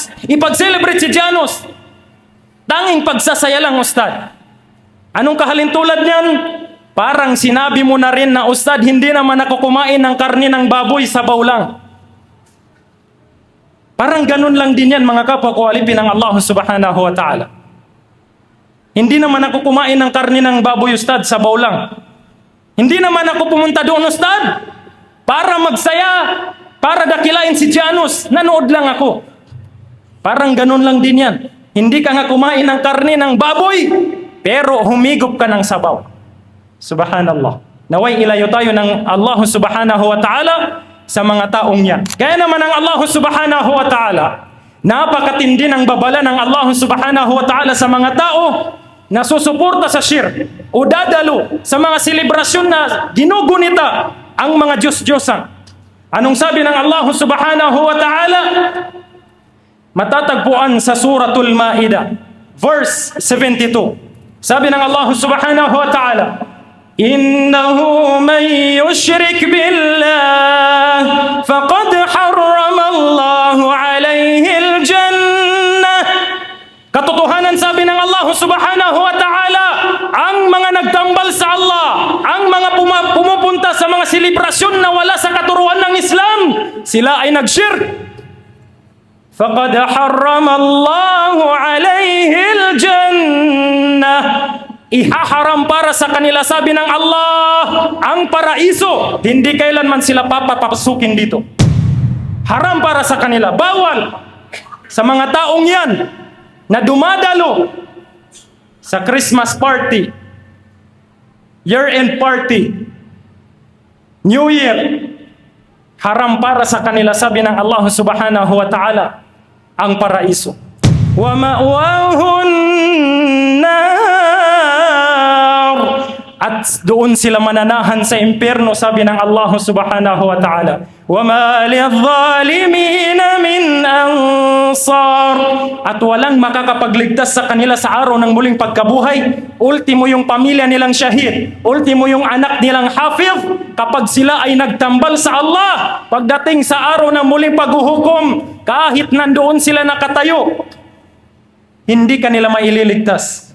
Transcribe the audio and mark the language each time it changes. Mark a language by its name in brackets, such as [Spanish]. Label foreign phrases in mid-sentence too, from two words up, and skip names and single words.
[Filipino] Ipag-celebrate si Janus. Tanging pagsasaya lang, Ustad. Anong kahalintulad niyan? Parang sinabi mo na rin na, Ustad, hindi naman ako kumain ng karne ng baboy, sabaw lang. Parang ganun lang din yan, mga kapwa ko, alipin ng Allah [Arabic] subhanahu wa ta'ala. [Filipino] Hindi naman ako kumain ng karne ng baboy, Ustad, sabaw lang. Hindi naman ako pumunta doon, Ustad, para magsaya, para dakilain si Janus. Nanood lang ako. Parang ganun lang din yan. Hindi ka nga kumain ng karne ng baboy, pero humigop ka ng sabaw. Subhanallah. Naway ilayo tayo ng Allah [Arabic] subhanahu wa ta'ala [Filipino] sa mga taong yan. Kaya naman ang Allah [Arabic] subhanahu wa ta'ala, [Filipino] napakatindi ng babala ng Allah [Arabic] subhanahu wa ta'ala [Filipino] sa mga tao na susuporta sa shirk o dadalo sa mga selebrasyon na ginugunita ang mga Diyos-Diyosan. Anong sabi ng Allah [Arabic] subhanahu wa ta'ala? [Filipino] Matatagpuan sa Suratul Ma'idah, verse 72. Sabi ng Allah [Arabic] سبحانه وتعالى، إنه من يشرك بالله فقد حرم الله عليه الجنة. [Filipino] Katotohanan, sabi ng Allah [Arabic] subhanahu wa ta'ala, [Filipino] ang mga nagtambal sa Allah, ang mga selebrasyon na wala sa katuruan ng Islam, sila ay nag-shirk. [Arabic] فَقَدْ حَرَّمَ اللَّهُ عَلَيْهِ الْجَنَّةِ. [Filipino] Ihaharam para sa kanila, sabi ng Allah, ang paraiso. Hindi kailanman sila papapasukin dito. Haram para sa kanila. Bawal sa mga taong yan na dumadalo sa [English] Christmas party, year-end party, New Year. [Filipino] Haram para sa kanila, sabi ng Allah [Arabic] subhanahu wa ta'ala, [Filipino] ang paraiso. [Arabic] ومأواهم النار. [Filipino] At doon sila mananahan sa impyerno, sabi ng Allah [Arabic] subhanahu wa ta'ala. وما للظالمين من أنصار. [Filipino] At walang makakapagligtas sa kanila sa araw ng muling pagkabuhay. Ultimo yung pamilya nilang syahid. Ultimo yung anak nilang hafiz. Kapag sila ay nagtambal sa Allah, pagdating sa araw ng muling paghuhukom, kahit nandoon sila nakatayo, hindi kanila maililigtas.